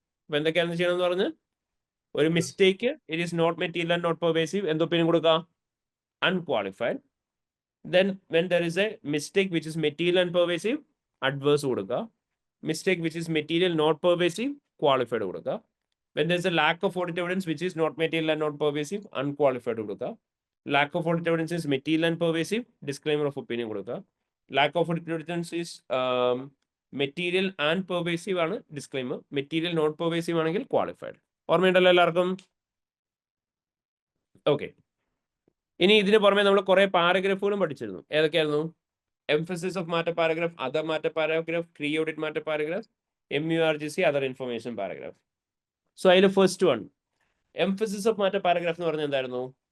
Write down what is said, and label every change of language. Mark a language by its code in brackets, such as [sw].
[ml] അപ്പൊ എന്തൊക്കെയാണെന്ന് ചെയ്യണമെന്ന് പറഞ്ഞ്, ഒരു mistake [en] It is not material and not pervasive. [ml] എന്ത് ഒപ്പീനിയൻ കൊടുക്കുക? Unqualified. [en] Then when there is a mistake which is material and pervasive, adverse കൊടുക്കുക. Mistake which is material not pervasive, qualified കൊടുക്കുക. When there is a lack of audit evidence which is not material and not pervasive, unqualified കൊടുക്കുക. Lack of audit evidence is material and pervasive, disclaimer of opinion കൊടുക്കുക. Lack of audit evidence is material and pervasive ആണ് disclaimer. Material not pervasive ആണെങ്കിൽ qualified. [ml] ഓർമ്മയുണ്ടല്ലോ എല്ലാവർക്കും? Okay. ഇനി ഇതിന് പുറമെ നമ്മൾ കുറെ പാരഗ്രാഫുകളും പഠിച്ചിരുന്നു. ഏതൊക്കെയായിരുന്നു? Emphasis of matter paragraph, other matter paragraph, pre audit matter paragraph, MURGC, other information paragraph. So അതിൽ first one emphasis of matter paragraph എന്ന് പറഞ്ഞാൽ എന്തായിരുന്നു?